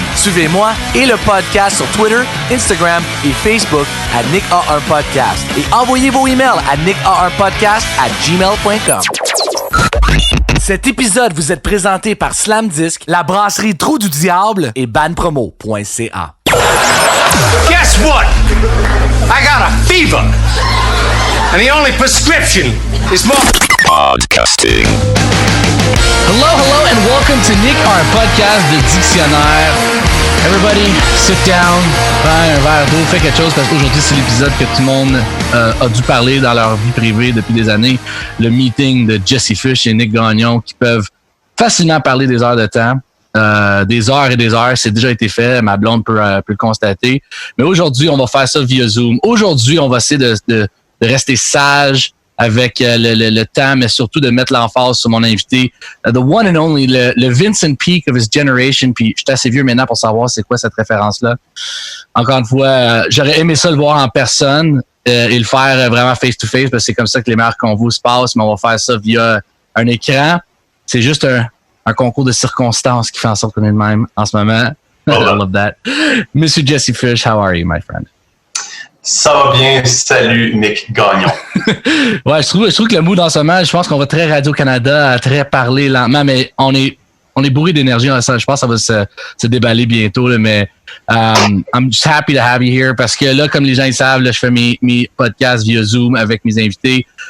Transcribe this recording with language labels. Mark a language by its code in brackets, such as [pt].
[fr] Suivez-moi et le podcast sur Twitter, Instagram et Facebook à Nick a un podcast et envoyez vos emails à nicka1podcast@gmail.com. Cet épisode vous est présenté par Slam Disc, la brasserie Trou du Diable et banpromo.ca. [en] Guess what? I got a fever. And the only prescription is more podcasting. Hello, and welcome to Nick, our podcast [fr] de dictionnaire. [en] Everybody, sit down, [fr] prends un verre d'eau, fais quelque chose parce qu'aujourd'hui, c'est l'épisode que tout le monde a dû parler dans leur vie privée depuis des années. Le meeting de Jesse Fish et Nick Gagnon qui peuvent facilement parler des heures de temps. Des heures et des heures, c'est déjà été fait, ma blonde peut le constater. Mais aujourd'hui, on va faire ça via Zoom. Aujourd'hui, on va essayer de rester sage avec le temps, mais surtout de mettre l'emphase sur mon invité. [en] The one and only, le Vincent Peake of his generation. [fr] Puis je suis assez vieux maintenant pour savoir c'est quoi cette référence-là. Encore une fois, j'aurais aimé ça le voir en personne et le faire vraiment face-to-face, parce que c'est comme ça que les meilleurs convos se passent, mais on va faire ça via un écran. C'est juste un concours de circonstances qui fait en sorte qu'on est de même en ce moment. [en] I love that. Monsieur Jesse Fish, how are you, my friend? [fr] Ça va bien. Salut, Nick Gagnon. Ouais, je trouve que le mood en ce moment, je pense qu'on va très Radio-Canada, très parler lentement, mais on est bourré d'énergie. Je pense que ça va se déballer bientôt, là, mais [en] I'm just happy to have you here [fr] parce que là, comme les gens ils savent, là, je fais mes podcasts via Zoom avec mes invités.